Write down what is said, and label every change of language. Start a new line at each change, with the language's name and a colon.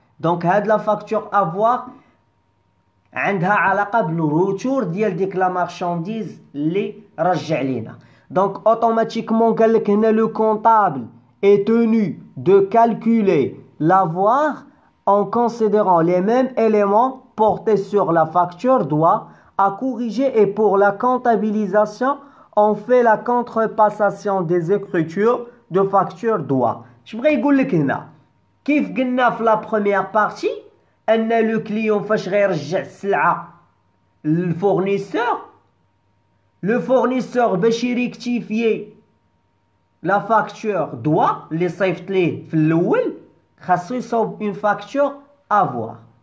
Arabic: دونك هاد لا فاكتور افوار عندها علاقه بالروتور ديال ديك لا مارشانديز اللي رجع لينا. دونك اوتوماتيكمون قال لك هنا لو كونطابل
French: est tenu de calculer l'avoir en considérant les mêmes éléments porté sur la facture doit à corriger et pour la comptabilisation on fait la contrepassation des écritures de facture doit.
Arabic: Je بغي يقول لك هنا كيف قلنا في لا première partie ان لو كليون فاش غيرجع السلعه للفورنيسور لو فورنيسور باش يريكتيفيي لا فاكتور دوا اللي صيفط ليه في الاول خاصو يصوب اون فاكتور افوار.